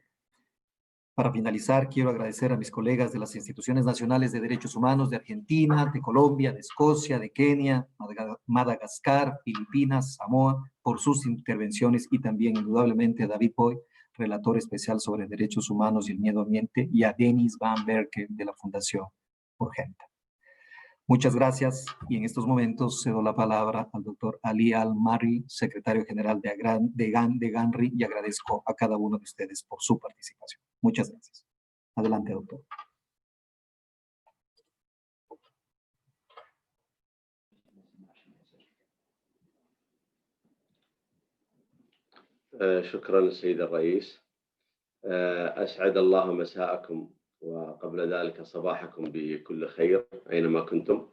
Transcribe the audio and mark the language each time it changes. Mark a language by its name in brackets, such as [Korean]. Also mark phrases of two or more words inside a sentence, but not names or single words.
[Spanish] Para finalizar, quiero agradecer a mis colegas de las instituciones nacionales de derechos humanos de Argentina, de Colombia, de Escocia, de Kenia, Madagascar, Filipinas, Samoa, por sus intervenciones, y también indudablemente a David Boy, relator especial sobre derechos humanos y el medio ambiente, y a Dennis Van Berkel de la Fundación Urgente. Muchas gracias, y en estos momentos cedo la palabra al doctor Ali Al-Marri, secretario general de GANRI, y agradezco a cada uno de ustedes por su participación. Muchas gracias. Adelante, doctor. [Arabic] شكرا سيد الرئيس. أسعد الله مساءكم وقبل ذلك صباحكم بكل خير أينما كنتم.